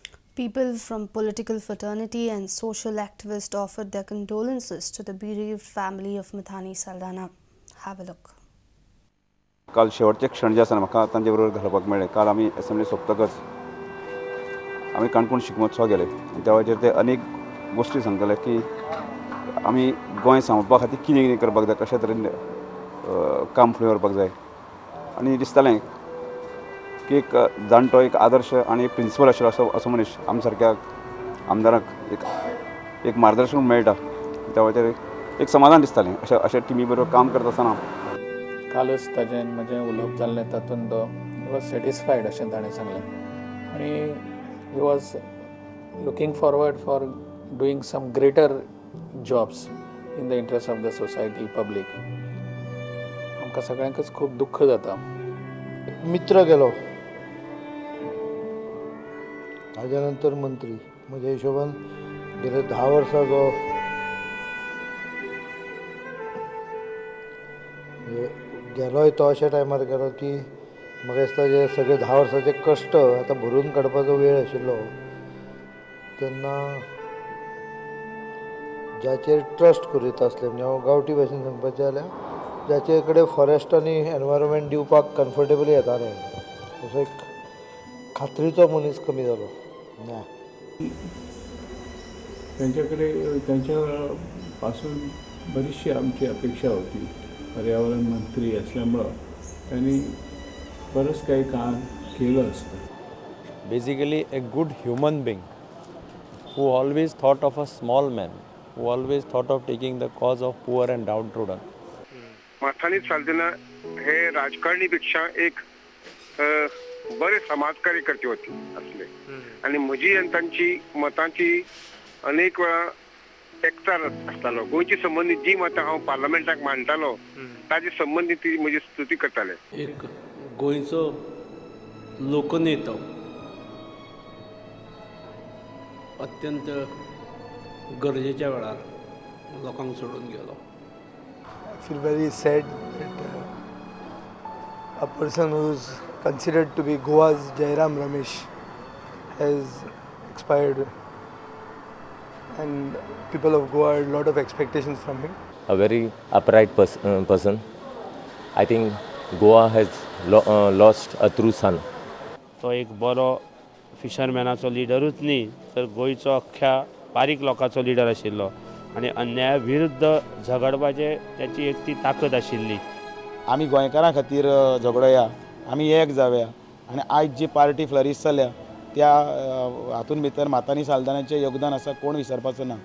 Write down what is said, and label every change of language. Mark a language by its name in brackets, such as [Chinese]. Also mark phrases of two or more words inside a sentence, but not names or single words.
[English] People from political fraternity and social activists offered their condolences to the bereaved family of Mithani Saldana. Have a look. [Konkani] काल शेवटचे क्षण जे आसा म्हाका तांचे बरोबर घालपाक मेळ्ळे. काल आमी असेंब्ली सोंपतकच आमी काणकोण शिगमोत्सवाक गेले आनी त्या वेळाचेर ते अनेक गोश्टी सांगताले की आमी गोंय सांबाळपा खातीर कितें कितें करपाक जाय, कशे तरेन काम फुडें व्हरपाक जाय. आनी दिसतालें की एक जाणटो एक आदर्श आनी एक प्रिंसिपल आशिल्लो असो मनीस आमच्या सारक्या आमदाराक एक मार्गदर्शन मेळटा. त्या वेळाचेर एक समाधान दिसतालें अशें टिमी बरोबर काम करता आसतना. कालच ताजें म्हजें उलोवप जाल्लें तातूंत तो [English] he was satisfied [Konkani] अशें ताणें सांगलें आनी [English] he was looking forward for doing some greater jobs in the interest of the society public. [Konkani] आमकां सगळ्यांकच खूब दुख्ख जाता. मित्र गेलो, ताज्या नंतर मंत्री. म्हज्या हिशोबान गेले 10 वर्सां जो गेलोय तो अशा टायमार गेलो की म्हाका दिसता जे सगळे 10 वर्साचे कश्ट आतां भरून काडपाचो वेळ आशिल्लो तेन्ना ज्याचेर ट्रस्ट करीत आसले, म्हणजे हांव गांवठी भाशेन सांगपाचें जाल्यार ज्याचे कडेन फॉरेस्ट आनी एनवायरमेंट दिवपाक कम्फर्टेबली येताले असो एक खात्रीचो मनीस कमी जालो. [Marathi] त्यांच्याकडे त्यांच्या पासून बरीचशी आमची अपेक्षा होती. पर्यावरण मंत्री असल्यामुळं त्यांनी बरंच काही काम केलं असतं. [English] Basically a good human being who always thought of a small man, who always thought of taking the cause of poor and downtrodden. [Konkani] मथानी साल्दाना [Marathi] हे राजकारणीपेक्षा एक बरे समाजकार्य करते होते असले [Konkani] आणि म्हजी आणि तांची मतांची अनेक वेळा एकचार आसतालो. गोंयची संबंदीत जी मतां हांव पार्लमेंटाक मांडटालो ताचे संबंदीत ती म्हजी स्तुती करताले. एक गोंयचो लोकनेतो अत्यंत गरजेच्या वेळार लोकांक सोडून गेलो. [English] I feel very sad that a person who is considered to be Goa's Jairam Ramesh has expired, and people of Goa had a lot of expectations from him. A very upright person. I think Goa has lost a true son. [Konkani] तो एक बरो फिशरमॅनाचो लिडरूच न्ही तर गोंयचो अख्ख्या बारीक लोकांचो लिडर आशिल्लो आनी अन्याया विरुद्ध झगडपाचे त्याची एक ती ताकद आशिल्ली. आमी गोंयकारां खातीर झगडोया, आमी एक जावया आनी आयज जी पार्टी फ्लरीश जाल्या त्या हातून भितर मातानी साल्दानाचें योगदान आसा कोण विसरपाचो ना.